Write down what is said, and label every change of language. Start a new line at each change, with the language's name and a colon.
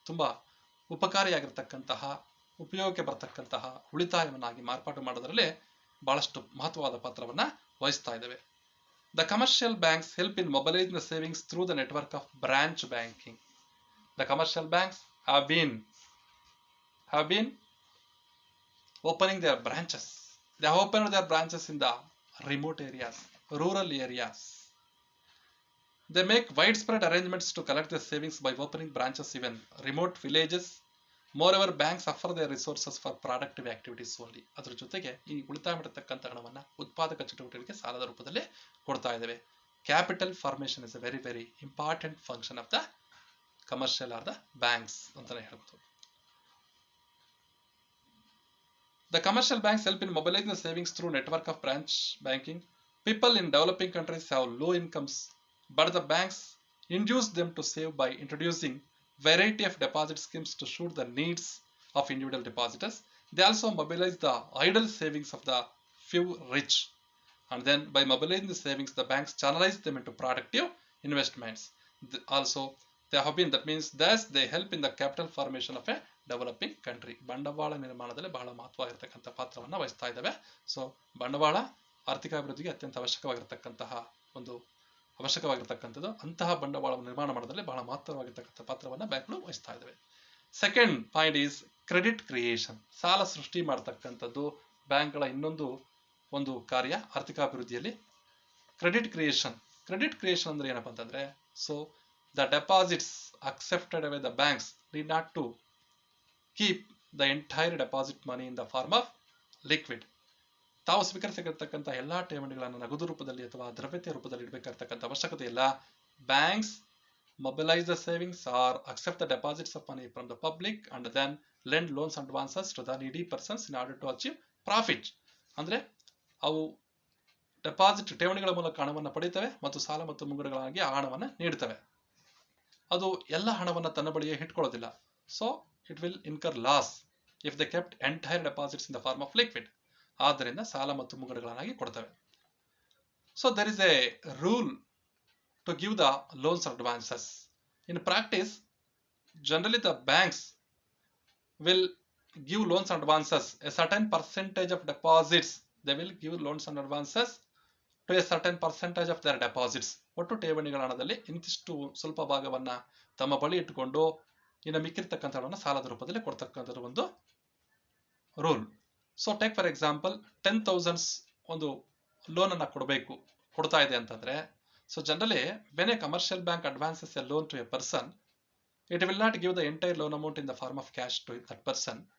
Kannada: ತುಂಬಾ ಉಪಕಾರಿಯಾಗಿರ್ತಕ್ಕಂತಹ, ಉಪಯೋಗಕ್ಕೆ ಬರ್ತಕ್ಕಂತಹ ಉಳಿತಾಯವನ್ನಾಗಿ ಮಾರ್ಪಾಟು ಮಾಡೋದ್ರಲ್ಲಿ ಬಹಳಷ್ಟು ಮಹತ್ವವಾದ ಪಾತ್ರವನ್ನ ವಹಿಸ್ತಾ ಇದ್ದೇವೆ.
English: The commercial banks help in mobilising the savings through the network of branch banking. The commercial banks have been opening their branches. They have opened their branches in the remote areas, rural areas. They make widespread arrangements to collect their savings by opening branches even remote villages. Moreover, banks offer their resources for productive activities only.
Kannada: ಅದರ ಜೊತೆಗೆ ಈ ಉಳಿತಾಯ ಮಾಡತಕ್ಕಂಥ ಹಣವನ್ನು ಉತ್ಪಾದಕ ಚಟುವಟಿಕೆಗಳಿಗೆ ಸಾಲದ ರೂಪದಲ್ಲಿ ಕೊಡ್ತಾ ಇದ್ದೇವೆ.
English: Capital formation is a very very important function of the commercial or the banks
Kannada: ಅಂತಾನೆ ಹೇಳ್ಬೋದು.
English: The commercial banks help in mobilizing the savings through network of branch banking. People in developing countries have low incomes, but the banks induce them to save by introducing variety of deposit schemes to suit the needs of individual depositors. They also mobilize the idle savings of the few rich, and then by mobilizing the savings, the banks channelize them into productive investments. Also, they have been, that means thus they help in the capital formation of a developing country.
Kannada: ಬಂಡವಾಳ ನಿರ್ಮಾಣದಲ್ಲಿ ಬಹಳ ಮಹತ್ವವಾಗಿರ್ತಕ್ಕಂಥ ಪಾತ್ರವನ್ನು ವಹಿಸ್ತಾ ಇದ್ದಾವೆ. So ಬಂಡವಾಳ ಆರ್ಥಿಕ ಅಭಿವೃದ್ಧಿಗೆ ಅತ್ಯಂತ ಅವಶ್ಯಕವಾಗಿರ್ತಕ್ಕಂಥದ್ದು. ಅಂತಹ ಬಂಡವಾಳ ನಿರ್ಮಾಣ ಮಾಡೋದ್ರಲ್ಲಿ ಬಹಳ ಮಹತ್ವವಾಗಿರ್ತಕ್ಕಂಥ ಪಾತ್ರವನ್ನು ಬ್ಯಾಂಕ್ಗಳು ವಹಿಸ್ತಾ ಇದ್ದಾವೆ.
English: Second point is credit creation.
Kannada: ಸಾಲ ಸೃಷ್ಟಿ ಮಾಡತಕ್ಕಂಥದ್ದು ಬ್ಯಾಂಕ್ಗಳ ಇನ್ನೊಂದು ಒಂದು ಕಾರ್ಯ ಆರ್ಥಿಕ ಅಭಿವೃದ್ಧಿಯಲ್ಲಿ.
English: credit creation
Kannada: ಅಂದ್ರೆ ಏನಪ್ಪಾ ಅಂತಂದ್ರೆ,
English: So the deposits accepted by the banks need not to keep the entire deposit money in the form of liquid.
Kannada: ತಾವು ಸ್ವೀಕರಿಸಿರ್ತಕ್ಕಂಥ ಎಲ್ಲಾ ಠೇವಣಿಗಳನ್ನು ನಗದು ರೂಪದಲ್ಲಿ ಅಥವಾ ದ್ರವ್ಯತೆಯ ರೂಪದಲ್ಲಿ ಇಡಬೇಕಾಗಿರ್ತಕ್ಕಂಥ ಅವಶ್ಯಕತೆ ಇಲ್ಲ.
English: Banks mobilize the savings or accept the deposits of money from the public and then lend loans and advances to the needy persons in order to achieve profit.
Kannada: ಅಂದ್ರೆ ಅವು ಡೆಪಾಸಿಟ್ ಠೇವಣಿಗಳ ಮೂಲಕ ಹಣವನ್ನು ಪಡೆಯುತ್ತವೆ ಮತ್ತು ಸಾಲ ಮತ್ತು ಮುಂಗಡಗಳಾಗಿ ಆ ಹಣವನ್ನು ನೀಡುತ್ತವೆ. ಅದು ಎಲ್ಲ ಹಣವನ್ನು ತನ್ನ ಬಳಿಯೇ ಇಟ್ಕೊಳ್ಳೋದಿಲ್ಲ.
English: So it will incur loss if they kept entire deposits in the form of liquid.
Kannada: ಆದ್ದರಿಂದ ಸಾಲ ಮತ್ತು ಮುಂಗಡಗಳಾಗಿ ಕೊಡ್ತವೆ.
English: So there is a rule to give the loans and advances. In practice, generally the banks will give loans and advances a certain percentage of deposits. They will give loans and advances to a certain percentage of their deposits.
Kannada: ಒಟ್ಟು ಠೇವಣಿಗಳ ಹಣದಲ್ಲಿ ಇಂತಿಷ್ಟು ಸ್ವಲ್ಪ ಭಾಗವನ್ನ ತಮ್ಮ ಬಳಿ ಇಟ್ಟುಕೊಂಡು ಇನ್ನು ಮಿಕ್ಕಿರ್ತಕ್ಕಂಥ ಹಣವನ್ನು ಸಾಲದ ರೂಪದಲ್ಲಿ ಕೊಡ್ತಕ್ಕಂಥದ್ದು ಒಂದು rule.
English: so take for example 10,000
Kannada: ಒಂದು ಲೋನ್ ಅನ್ನ ಕೊಡ್ತಾ ಇದೆ ಅಂತಂದ್ರೆ,
English: So generally when a commercial bank advances a loan to a person, it will not give the entire loan amount in the form of cash to that person.